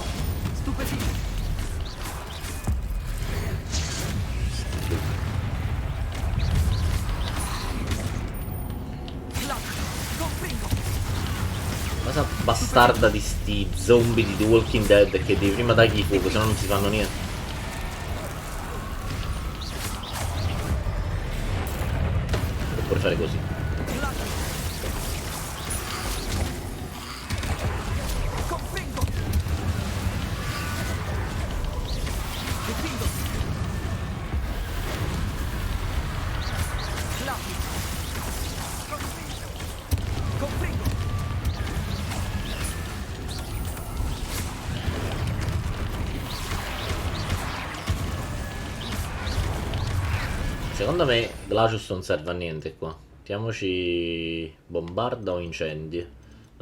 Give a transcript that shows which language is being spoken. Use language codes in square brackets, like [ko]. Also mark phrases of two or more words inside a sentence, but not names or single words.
[it] Stupefino! Confringo! Cosa bastarda di sti zombie di The Walking Dead che devi prima dargli fuoco, se no non si fanno niente. Può pure fare così. Confringo! Difendo! Confringo! Secondo me Glacius non serve a niente qua. Mettiamoci bombarda o incendi.